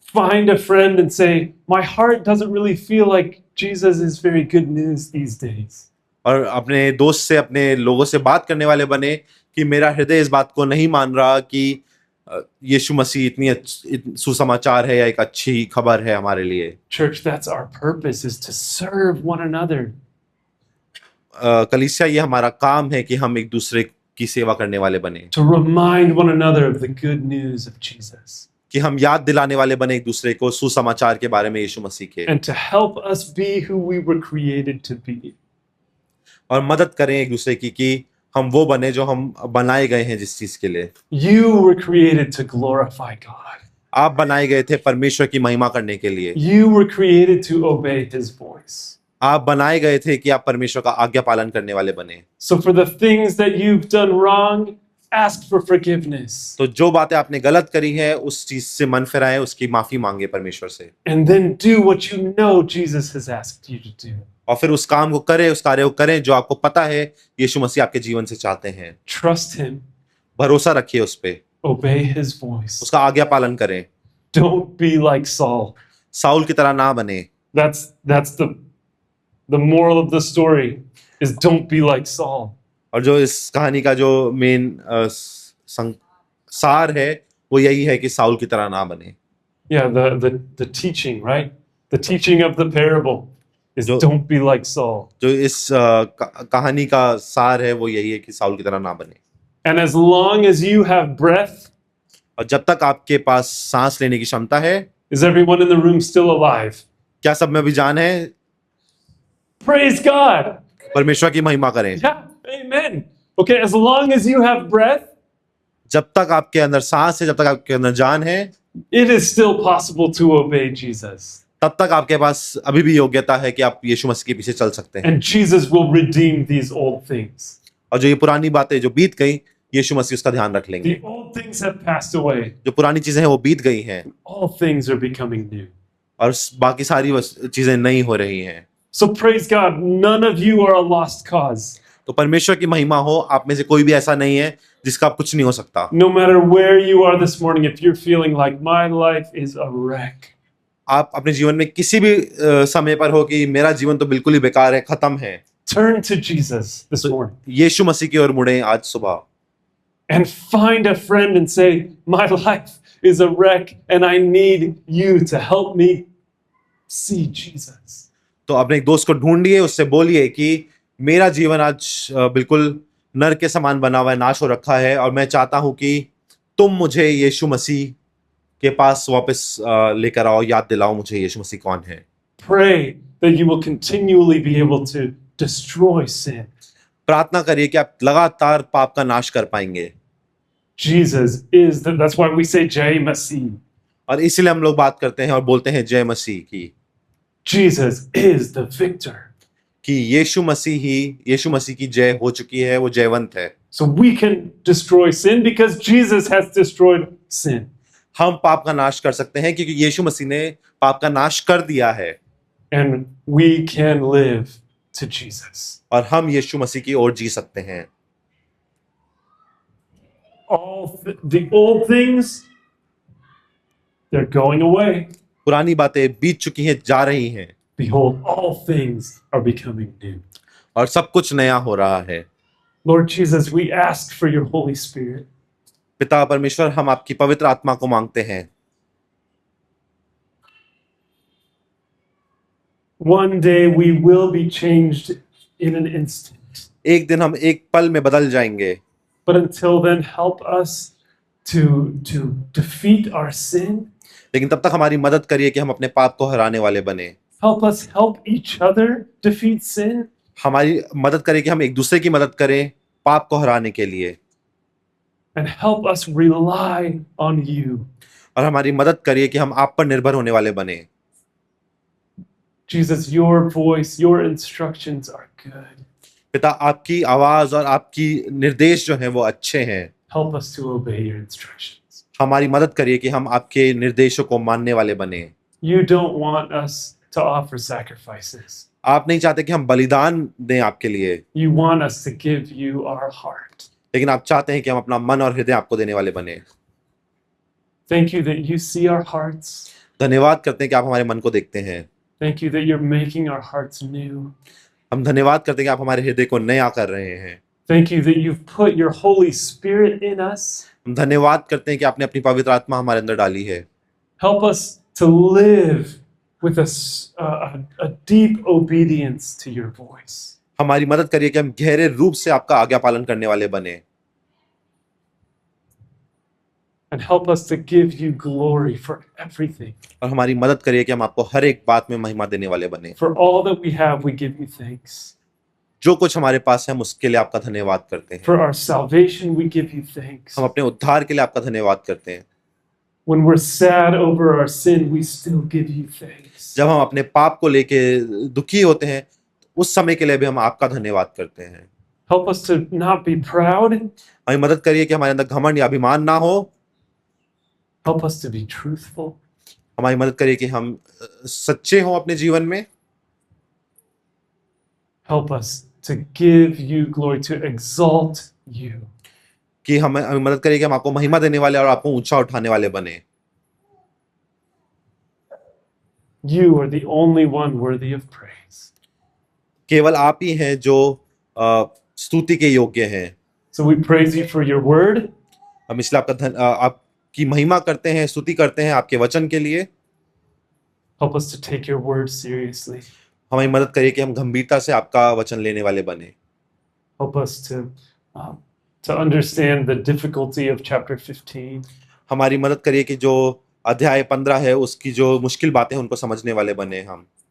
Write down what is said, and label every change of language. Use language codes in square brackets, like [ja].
[en] Find a friend and say, my heart doesn't really feel like Jesus is very good news these days. [hi] और अपने दोस्त से, अपने लोगों से बात करने वाले बने कि मेरा हृदय इस बात को नहीं मान रहा कि यीशु मसीह इतनी सुसमाचार है या एक अच्छी खबर है हमारे लिए। [en] Church, that's our purpose, is to serve one another. [hi] कलीसिया, ये हमारा काम है कि हम एक दूसरे की सेवा करने वाले बने, [en] To remind one another of the good news of Jesus. [hi] कि हम याद दिलाने वाले बने एक दूसरे को सुसमाचार के बारे में यीशु मसीह के, [en] And to help us be who we were created to be. [hi] और मदद करें एक दूसरे की कि हम वो बने जो हम बनाए गए हैं जिस चीज के लिए। [en] You were created to glorify God. [hi] आप बनाए गए थे परमेश्वर की महिमा करने के लिए। [en] You were created to obey His voice. [hi] आप बनाए गए थे कि आप परमेश्वर का आज्ञा पालन करने वाले बने। [en] So for the things that you've done wrong, ask for forgiveness. [hi] तो जो बातें आपने गलत करी है उस चीज से मन फिराएं, उसकी माफी मांगे परमेश्वर से, [en] And then do what you know Jesus has asked you to do. [hi] और फिर उस काम को करें, उस कार्य को करें जो आपको पता है यीशु मसीह आपके जीवन से चाहते हैं। [en] Trust Him. [hi] भरोसा रखिए उस पे, [en] Obey His voice. [hi] उसका आज्ञा पालन करें। [en] Don't be like Saul. [hi] Saul की तरह ना बने। [en] That's the moral of the story is don't be like Saul. [hi] और जो इस कहानी का जो मेन सार है वो यही है कि साउल की तरह ना बने। [en] Yeah, the teaching, right? The teaching of the parable is don't be like Saul. [hi] जो इस कहानी का सार है वो यही है कि साउल की तरह ना बने। [en] And as long as you have breath, [hi] और जब तक आपके पास सांस लेने की क्षमता है, [en] is everyone in the room still alive? [hi] क्या सब में भी जान है? [en] Praise God. [hi] परमेश्वर की महिमा करें। [en] Yeah, amen. Okay, as long as you have breath, [hi] जब तक आपके अंदर सांस है, जब तक आपके अंदर जान है, [en] it is still possible to obey Jesus. [hi] तब तक आपके पास अभी भी योग्यता है कि आप यीशु मसीह के पीछे चल सकते हैं। [en] And Jesus will redeem these old things. [hi] और जो ये पुरानी बातें जो बीत गई, यीशु मसीह उसका ध्यान रख लेंगे। [en] The old things have passed away. [hi] जो पुरानी चीजें हैं वो बीत गई हैं [en] All things are becoming new. [hi] और बाकी सारी चीजें नई हो रही हैं। [en] So praise God, none of you are a lost cause. [hi] तो परमेश्वर की महिमा हो, आप में से कोई भी ऐसा नहीं है जिसका आप कुछ नहीं हो सकता। [en] No matter where you are this morning, if you're feeling like my life is a wreck, [hi] आप अपने जीवन में किसी भी समय पर हो कि मेरा जीवन तो बिल्कुल ही बेकार है, खत्म है, [en] turn to Jesus this morning [hi] यीशु मसीह की ओर मुड़े आज सुबह [en] and find a friend and say, my life is a wreck and I need you to help me see Jesus. [hi] तो अपने एक दोस्त को ढूंढिए, उससे बोलिए कि मेरा जीवन आज बिल्कुल नर के समान बना हुआ है, नाश हो रखा है और मैं चाहता हूं कि तुम मुझे यीशु मसीह के पास वापस लेकर आओ, याद दिलाओ मुझे यीशु मसीह कौन है। [en] Pray that you will continually be able to destroy sin. [hi] प्रार्थना करिए कि आप लगातार पाप का नाश कर पाएंगे [en] Jesus is that's why we say [hi] Jai Masih. और इसीलिए हम लोग बात करते हैं और बोलते हैं जय मसीह की, [en] Jesus is the victor. [hi] कि यीशु मसीह की जय हो चुकी है, वो जयवंत है। [en] So we can destroy sin because Jesus has destroyed sin. [hi] हम पाप का नाश कर सकते हैं क्योंकि यीशु मसीह ने पाप का नाश कर दिया है [en] And we can live to Jesus. [hi] और हम यीशु मसीह की ओर जी सकते हैं। [en] The old things, they're going away. [hi] पुरानी बातें बीत चुकी हैं, जा रही हैं [en] Behold, all things are becoming new. [hi] और सब कुछ नया हो रहा है। [en] Lord Jesus, we ask for your Holy Spirit. [hi] पिता परमेश्वर, हम आपकी पवित्र आत्मा को मांगते हैं। [en] One day we will be changed in an instant. [hi] एक दिन हम एक पल में बदल जाएंगे, [en] But until then, help us to defeat our sin. [hi] लेकिन तब तक हमारी मदद करिए कि हम अपने पाप को हराने वाले बने। [en] Help us help each other defeat sin. [hi] हमारी मदद करें कि हम एक दूसरे की मदद करें पाप को हराने के लिए, [en] And help us rely on you. [hi] और हमारी मदद करिए कि हम आप पर निर्भर होने वाले बने। [en] Jesus, your voice, your instructions are good. [hi] पिता, आपकी आवाज और आपकी निर्देश जो हैं वो अच्छे हैं। [en] Help us to obey your instructions. [hi] हमारी मदद करिए कि हम आपके निर्देशों को मानने वाले बने। [en] You don't want us to offer sacrifices. [hi] आप नहीं चाहते कि हम बलिदान दें आपके लिए, [en] You want us to give you our heart. [hi] लेकिन आप चाहते हैं कि हम अपना मन और हृदय आपको देने वाले बने। [en] Thank you that you see our hearts. [hi] धन्यवाद करते हैं कि आप हमारे मन को देखते हैं। [en] Thank you that you're making our hearts new. [hi] हम धन्यवाद करते हैं कि आप हमारे हृदय को नया कर रहे हैं। [en] Thank you that you've put your Holy Spirit in us. [hi] हम धन्यवाद करते हैं कि आपने अपनी पवित्र आत्मा हमारे अंदर डाली है। [en] Help us to live with a deep obedience to your voice. [hi] हमारी मदद करिए कि हम गहरे रूप से आपका आज्ञा पालन करने वाले बने, [en] And help us to give you glory for everything. [hi] और हमारी मदद करिए कि हम आपको हर एक बात में महिमा देने वाले बने। [en] For all that we have, we give you thanks. [hi] जो कुछ हमारे पास है हम उसके लिए आपका धन्यवाद करते हैं। [en] For our salvation, we give you thanks. [hi] हम अपने उद्धार के लिए आपका धन्यवाद करते हैं। [en] When we're sad over our sin, we still give you thanks. [hi] जब हम अपने पाप को लेके दुखी होते हैं उस समय के लिए भी हम आपका धन्यवाद करते हैं। [en] Help us to not be proud. [hi] हमें मदद करिए कि हमारे अंदर घमंड या अभिमान ना हो। [en] Help us to be truthful. [hi] हमारी मदद करिए कि हम सच्चे हों अपने जीवन में। [en] Help us to give you glory, to exalt you. [hi] कि हमें मदद करिए कि हम आपको महिमा देने वाले और आपको ऊंचा उठाने वाले बने। [en] You are the only one worthy of praise. [hi] केवल आप ही हैं जो स्तुति के योग्य हैं। [en] So we praise you for your word. [hi] हम इसलिए आपकी महिमा करते हैं, स्तुति करते हैं आपके वचन के लिए। [en] Help us to take your word seriously. [hi] हमारी मदद करिए कि हम गंभीरता से आपका वचन लेने वाले बने। [en] Help us to understand the difficulty of chapter 15. [hi] हमारी मदद करिए कि जो अध्याय 15 है उसकी जो मुश्किल बातें उनको समझने वाले बने हम।